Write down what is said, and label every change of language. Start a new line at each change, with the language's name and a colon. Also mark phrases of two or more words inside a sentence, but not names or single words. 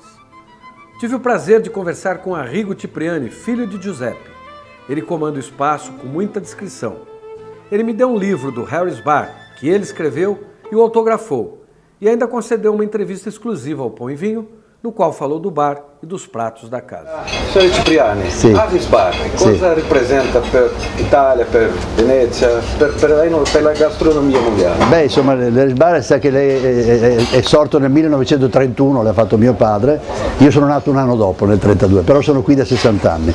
Portuguese: Tive o prazer de conversar com Arrigo Cipriani, filho de Giuseppe. Ele comanda o espaço com muita discrição. Ele me deu um livro do Harry's Bar, que ele escreveu e o autografou, e ainda concedeu uma entrevista exclusiva ao Pão e Vinho, no qual falou do bar e dos pratos da casa.
Italian: Signor Cipriani, sì. Harry's Bar, cosa representa per l'Italia, per Venezia, per la gastronomia mondiale? Beh, insomma, l'Harry's Bar sa che è sorto nel 1931, l'ha fatto mio padre, io sono nato un anno dopo, nel 1932, però sono qui da 60 anni.